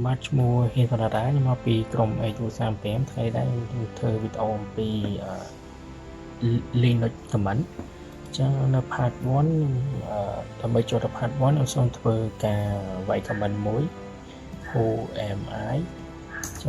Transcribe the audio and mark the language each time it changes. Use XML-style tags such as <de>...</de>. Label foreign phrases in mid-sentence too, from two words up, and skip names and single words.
<en>Much more</en> <km>ហ៊ានបណ្ណាខ្ញុំមកពីក្រុម AU35 ថ្ងៃដែរធ្វើវីដេអូអំពី</km> <en>Linux command</en> <km>ចឹងនៅ part 1 ដើម្បីចូលទៅ part 1 ខ្ញុំសូមធ្វើការវាយ command មួយ</km> <en>who am I</en> <km>ចឹង</km>